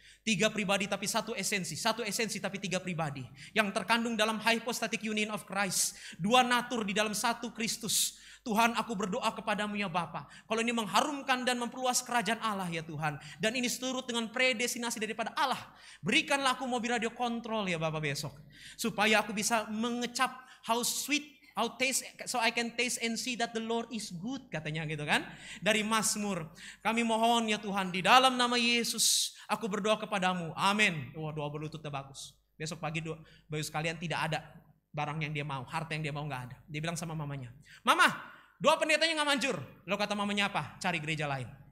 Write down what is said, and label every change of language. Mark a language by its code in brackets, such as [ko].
[id] 3 pribadi tapi satu esensi tapi 3 pribadi. Yang terkandung dalam hypostatic union of Christ. 2 natur di dalam satu Kristus. Tuhan, aku berdoa kepadamu ya Bapa. Kalau ini mengharumkan dan memperluas kerajaan Allah ya Tuhan. Dan ini seturut dengan predestinasi daripada Allah. Berikanlah aku mobil radio kontrol ya Bapa besok. Supaya aku bisa mengecap [en] how sweet, how taste, so I can taste and see that the Lord is good. [id] Katanya gitu kan. Dari Mazmur. Kami mohon ya Tuhan, di dalam nama Yesus aku berdoa kepadamu. Amin. Wah, doa berlututnya bagus. Besok pagi Bapak sekalian tidak ada barang yang dia mau, harta yang dia mau gak ada. Dia bilang sama mamanya, mama, doa pendetanya gak manjur. Lo kata mamanya apa? Cari gereja lain.